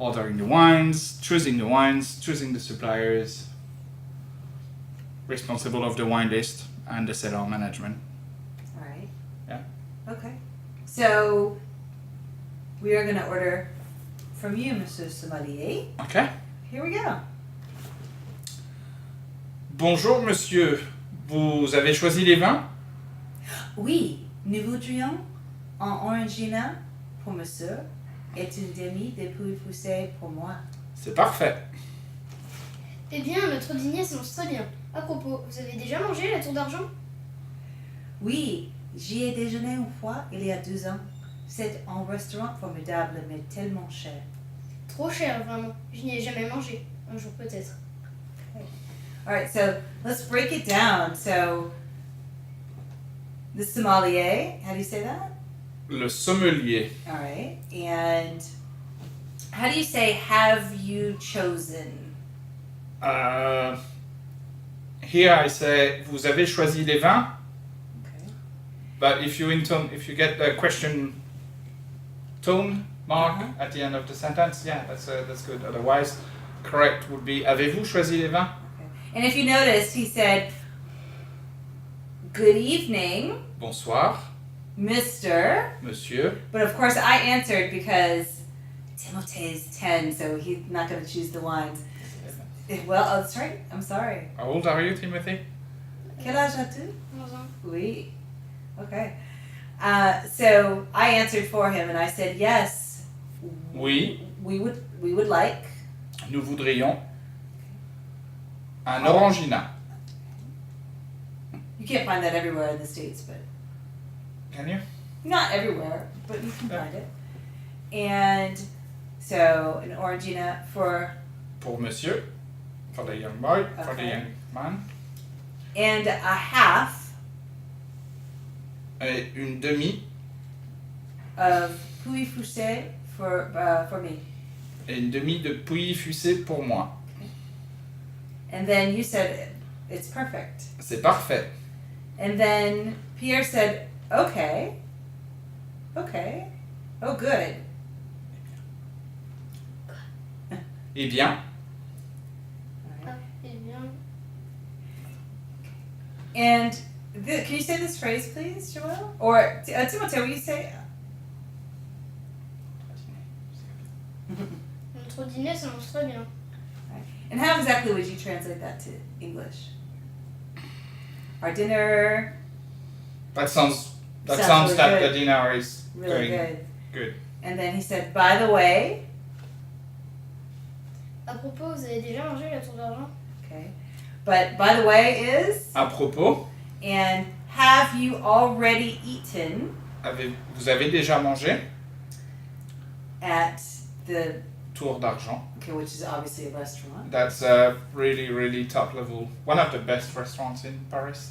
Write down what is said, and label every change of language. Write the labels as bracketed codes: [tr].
[en] ordering the wines, choosing the suppliers, responsible of the wine list and the cellar management. All right. Yeah. Okay. So we are going to order from you, Monsieur Sommelier. Okay. Here we go. [fr] Bonjour monsieur, vous avez choisi les vins? Oui, nous voudrions un orangina pour monsieur et une demi de poulet foussé pour moi. C'est parfait. Eh bien, notre dîner s'annonce très bien. À propos, vous avez déjà mangé la tour d'argent? Oui, j'y ai déjeuné une fois il y a 2 ans. C'est un restaurant formidable mais tellement cher. Trop cher, vraiment. Je n'y ai jamais mangé. Un jour peut-être. [en] All right, so let's break it down. So the sommelier, how do you say that? [fr] Le sommelier. [en] All right, and how do you say have you chosen? Here I say [fr] vous avez choisi les vins, [en] Okay. but if you get the question tone mark Uh-huh. at the end of the sentence, yeah, that's good. Otherwise, correct would be [fr] avez-vous choisi les vins? [en] And if you noticed, he said, "Good evening, [fr] Bonsoir, [en] Mr." [fr] monsieur. [en] But of course, I answered because Timothée is 10, so he's not going to choose the wines. Well, oh, that's right. I'm sorry. How old are you, Timothy? [fr] Quel âge as-tu? 11 ans. Oui. Okay. [en] So I answered for him, and I said, yes. [fr] Oui. [en] We would like. [fr] Nous voudrions un orangina. [en] You can't find that everywhere in the States, but Can you? not everywhere, but you can Yeah. find it. And so an orangina for, [fr] Pour monsieur, [en] for the young boy, for the Okay. young man. and a half [fr] Et une demi, [en] of poulet foussé for me. [fr] et une demi de pouilly fussé pour moi. [en] And then you said it's perfect. [fr] C'est parfait. [en] And then Pierre said, okay. Oh, good. [fr] Eh bien, Ah, eh bien. [en] And can you say this phrase, please, Joël? Or Timothée, will you say? [fr] notre dîner s'annonce très bien. [en] And how exactly would you translate that to English? Our dinner. That sounds Sounds really that good. the dinner is Really going good. good. And then he said, by the way. [fr] À propos, vous avez déjà mangé la tour d'argent? [en] Okay. But by the way is. [fr] À propos, [en] And have you already eaten [fr] vous avez déjà mangé [en] at the. [fr] Tour d'Argent? [en] Okay, which is obviously a restaurant. That's a really, really top level, one of the best restaurants in Paris.